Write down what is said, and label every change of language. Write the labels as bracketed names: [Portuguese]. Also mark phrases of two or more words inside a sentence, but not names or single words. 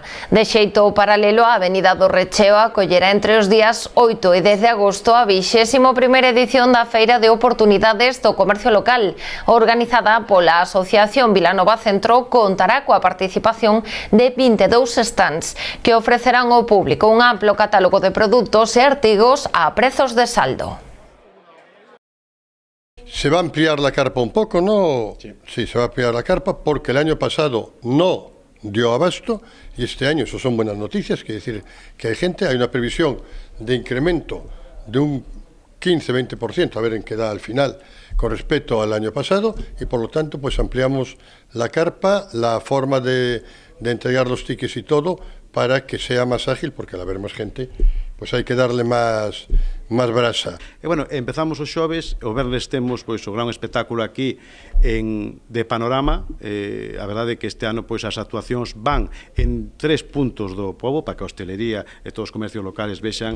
[Galician] De xeito paralelo, a Avenida do Recheo acollerá entre os días 8 e 10 de agosto a 21ª edición da Feira de Oportunidades do Comercio Local, organizada pola Asociación Vilanova Centro, contará coa participación de 22 stands que ofrecerán ao público un amplo catálogo de produtos e artigos a prezos de saldo. [Spanish] ¿Se va a ampliar la carpa un poco? No. Sí, se va a ampliar la carpa porque el año pasado no dio abasto y este año, eso son buenas noticias, quiere decir que hay una previsión de incremento de un 15-20%, a ver en qué da al final con respecto al año pasado, y por lo tanto pues ampliamos la carpa, la forma de entregar los tickets y todo, para que sea más ágil, porque al haber más gente pues [Galician] hai que darle máis brasa. E, bueno, empezamos os xoves, o verles temos pois o gran espectáculo aquí de Panorama. A verdade é que este ano pois as actuacións van en 3 puntos do pobo, para que a hostelería e todos os comercios locales vexan.